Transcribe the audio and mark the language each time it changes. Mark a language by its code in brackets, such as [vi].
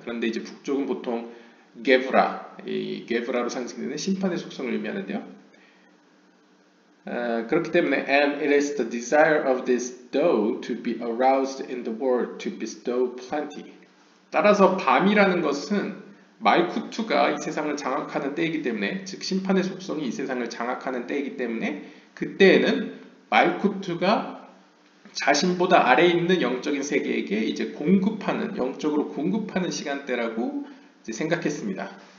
[ko] 그런데 이제 북쪽은 보통 게브라, 이 게브라로 상징되는 심판의 속성을 의미하는데요. 그렇기 때문에 [en] and it is the desire of this dough to be aroused in the world to bestow plenty. [ko] 따라서 밤이라는 것은 말쿠투가 이 세상을 장악하는 때이기 때문에, 즉 심판의 속성이 이 세상을 장악하는 때이기 때문에 그때에는 말쿠투가 자신보다 아래에 있는 영적인 세계에게 이제 공급하는, 영적으로 공급하는 시간대라고 이제 생각했습니다.